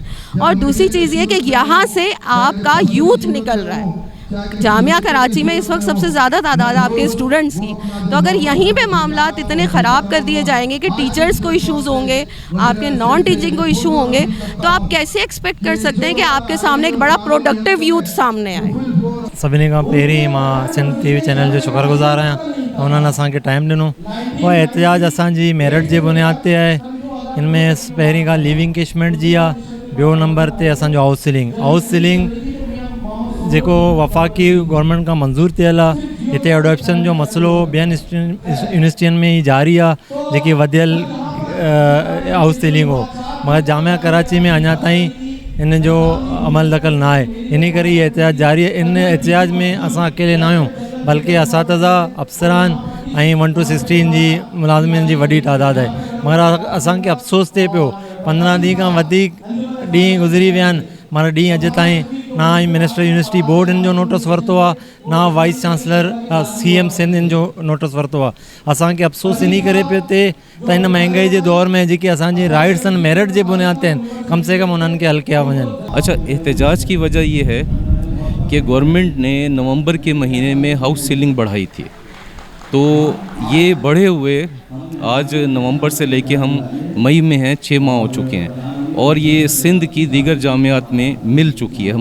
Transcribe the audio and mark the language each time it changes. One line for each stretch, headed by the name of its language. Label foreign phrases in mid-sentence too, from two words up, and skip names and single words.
Urdu: اور دوسری چیز یہ کہ یہاں سے آپ کا یوتھ نکل رہا ہے. جامعہ کراچی میں اس وقت سب سے زیادہ تعداد آپ کے اسٹوڈنٹس کی، تو اگر یہیں پہ معاملات اتنے خراب کر دیے جائیں گے کہ ٹیچرز کو ایشوز ہوں گے، آپ کے
English: non teaching
Urdu: کو ایشو ہوں گے، تو آپ کیسے ایکسپیکٹ کر سکتے ہیں کہ آپ کے سامنے ایک بڑا پروڈکٹو یوتھ سامنے آئے.
Sindhi: सभिनी खां पहिरीं मां सिंध TV चैनल जो शुक्रगुज़ार आहियां, उन्होंने असांखे टाइम ॾिनो। उहा एहतजाज असांजी मेरिट जे बुनियाद ते आहे। इनमें पहिरीं ॻाल्हि
English: leaving encashment
Sindhi: जी आहे, ॿियो नंबर ते असांजो
English: house ceiling
Sindhi: जेको वफ़ाक़ी गवर्नमेंट खां मंज़ूर थियल आहे। हिते एडॉप्शन जो मसइलो ॿियनि यूनिवर्सिटियुनि में ई जारी आहे, जेकी वधियल
English: house ceiling
Sindhi: हो, मगर जामिया कराची में अञा ताईं इन जो अमल दख़ल न आहे, इन करे इहे एहतिजाज जारी आहे। इन एहतिजाज में असां अकेले न आहियूं, बल्कि असातिज़ा, अफ़सरान ऐं 1 to 16 जी मुलाज़िमिन जी वॾी तादाद आहे। मगर असांखे अफ़सोस थिए पियो 15 ॾींहं खां वधीक ॾींहं गुज़री विया आहिनि, मगर ॾींहं अॼु ताईं ना ई मिनिस्टर यूनिवर्सिटी बोर्ड इन जो नोटिस वरितो आहे, ना
English: vice chancellor
Sindhi: CM सिंध इन जो नोटिस वरितो आहे। असांखे अफ़सोस इन करे पियो थिए त हिन महांगाई जे दौर में जेके असांजी राइट्स आहिनि मेरिट जे बुनियाद ते आहिनि, कम से कम उन्हनि खे हल कया वञनि।
Urdu: اچھا، احتجاج کی وجہ یہ ہے کہ گورنمنٹ نے نومبر کے مہینے میں
English: house ceiling
Urdu: بڑھائی تھی، تو یہ بڑھے ہوئے آج نومبر سے لے کے ہم مئی میں ہیں، 6 ماہ ہو چکے ہیں، اور یہ سندھ کی دیگر جامعات میں مل چکی ہے.